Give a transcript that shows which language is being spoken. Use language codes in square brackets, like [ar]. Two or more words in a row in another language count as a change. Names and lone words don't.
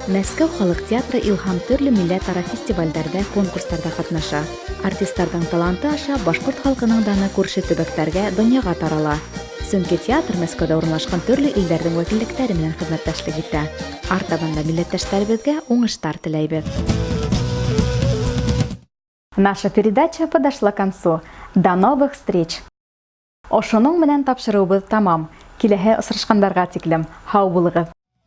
[ba] Мәскәү халыҡ театры Илһам төрлө милләт-ара фестивалдәрҙә, конкурстарҙа ҡатнаша. Артистарҙың таланты аша башҡорт халҡының даны күрше төбәктәргә, донъяға тарала. Сөнки театр Мәскәүҙә урынлашҡан төрлө илдәрҙең вәкиллектәре менән хеҙмәттәшлек итә. Артабанда милләттәштәребеҙгә уңыштар теләйбеҙ. [ru] Наша передача подошла к концу. До новых встреч! [ba] Ошоноң менән тапшырыуыбыҙ тамам. Киләһе осрашҡандарға тиклем һау булығыҙ.